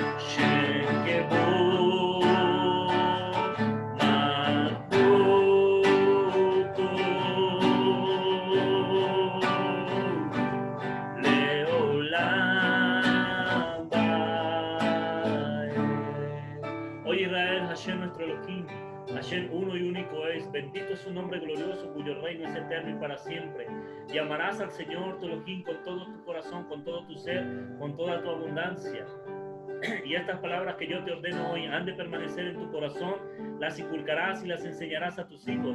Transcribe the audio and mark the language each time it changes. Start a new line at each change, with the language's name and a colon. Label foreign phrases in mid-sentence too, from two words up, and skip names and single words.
Hebrew: שכבוד מלכותו לעולם ועד.
Spanish: Oye Israel, Hashem nuestro Elohim, Hashem uno y único es, bendito es su nombre glorioso, cuyo reino es eterno y para siempre. Y amarás al Señor tu Elohim con todo tu corazón, con todo tu ser, con toda tu abundancia. Y estas palabras que yo te ordeno hoy han de permanecer en tu corazón, las inculcarás y las enseñarás a tus hijos.